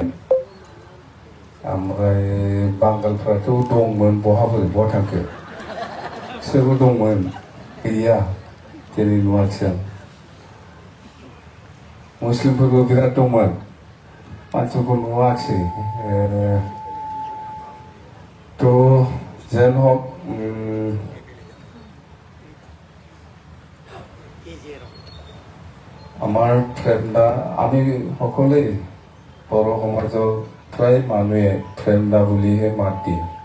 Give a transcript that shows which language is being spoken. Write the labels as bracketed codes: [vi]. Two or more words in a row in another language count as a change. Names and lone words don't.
[brx] ओमफ्राय बांगालफ्राथ' दंमोन, बहा थांखो? बिसोरबो दंमोन, गैया दिनै नुवाखिसै आं। मुस्लिमफोरबो बिराद दंमोन, मानसिफोरखौ नुवाखिसै। [as] যেন হোক আমাৰ ফ্ৰেণ্ডা, আমি সকলোৱে বৰ সমাজৰ প্ৰায় মানুহে ফ্ৰেণ্ডা বুলিহে মাত দিয়ে।